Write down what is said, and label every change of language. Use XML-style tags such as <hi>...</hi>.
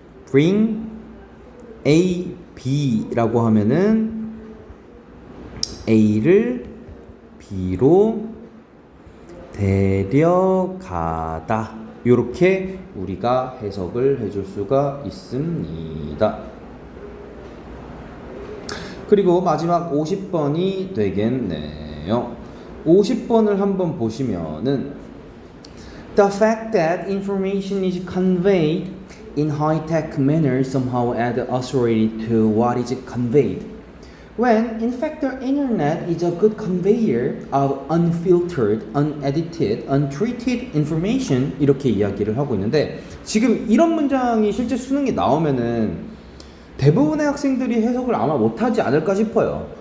<ko>Bring A, B라고 하면은 A를 B로 데려가다. 이렇게 우리가 해석을 해줄 수가 있습니다. 그리고 마지막 50번이 되겠네요. 50번을 한번 보시면은</ko> <en>The fact that information is conveyed in high-tech manner somehow add authority to what is conveyed. When in fact the internet is a good conveyor of unfiltered, unedited, untreated information</en> <ko>이렇게 이야기를 하고 있는데 지금 이런 문장이 실제 수능에 나오면은 대부분의 학생들이 해석을 아마 못하지 않을까 싶어요.</ko>